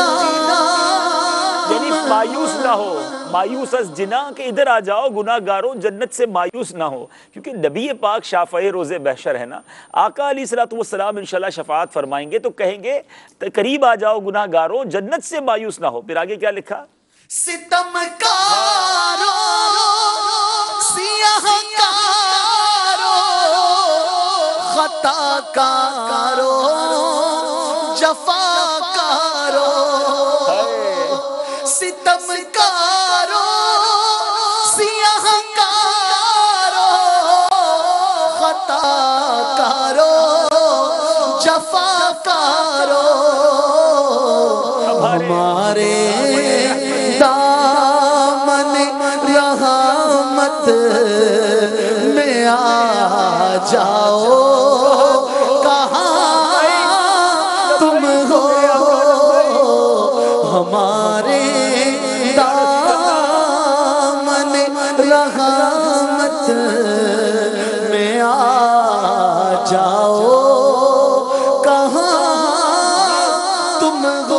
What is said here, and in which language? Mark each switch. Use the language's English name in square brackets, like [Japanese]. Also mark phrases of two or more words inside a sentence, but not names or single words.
[Urdu] یعنی مایوس نہ ہو، مایوس از جنا، کہ ادھر آ جاؤ گناہ گاروں، جنت سے مایوس نہ ہو، کیونکہ نبی پاک شافع روز بحشر ہے نا۔ آقا [Arabic] علیہ الصلوۃ والسلام [Urdu] انشاءاللہ شفاعت فرمائیں گے تو کہیں گے قریب آ جاؤ گناہ گاروں، جنت سے مایوس نہ ہو۔ پھر آگے کیا لکھا؟ ستم کارو سیاہ کارو خطا کارو جفا کارو، ستم کارو سیاہ کارو خطا کارو جفا کارو، ہمارے دامن رحمت میں آ جاؤ، کہاں تم ہو، ہمارے دامن رحمت میں آ جاؤ، کہاں تم ہو۔